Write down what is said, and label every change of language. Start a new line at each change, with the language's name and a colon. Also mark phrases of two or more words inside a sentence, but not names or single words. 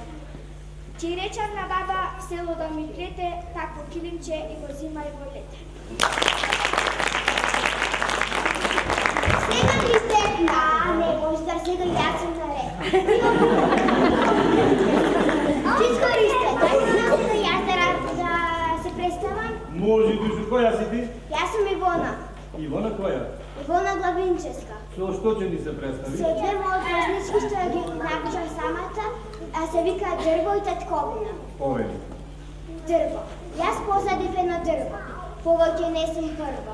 Macedonian: Чиречарна баба село да ми плете, такво килимче и во зима и во лете. Сега ли сте? Не, Božidar, сега јас сум наред. Čičko Riste, дај на нас да јас да се представам. Може, душо, која си ти? Јас Јас сум Ивона. Ивона која? Ивона Главинческа. Што ќе ни се представи? Се две мои празнички што ги напишам самата, а се вика Дрво и Татковина. Повели. Дрво. Јас посадив едно дрво. Повеќе не сум прво.